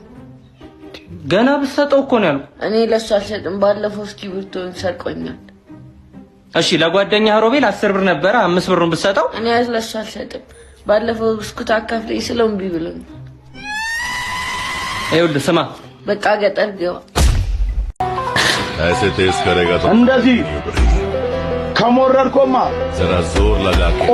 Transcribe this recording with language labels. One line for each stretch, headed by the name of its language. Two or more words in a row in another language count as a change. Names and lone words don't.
Amharic: ገና ብትሰጠው እኮ ነው ያልኩህ። እኔ ለሱ አልሰጥም። ባለፈው እስክሪብቶን ሰርቆኛል። እሺ ለጓደኛህ ሮቤል 10 ብር ነበረ 5 ብሩን ብትሰጠው? እኔ ለሱ አልሰጥም። ባለፈው ብስኩት አካፍለኝ ስለው እምቢ ብሎኝ። ይኸውልህ ስማ፣ በቃ ገጠር ግባ።
Hindi: ऐसे तेज करेगा तो
Amharic: እንደዚህ ከሞረድኮማ
Hindi: जरा जोर लगा के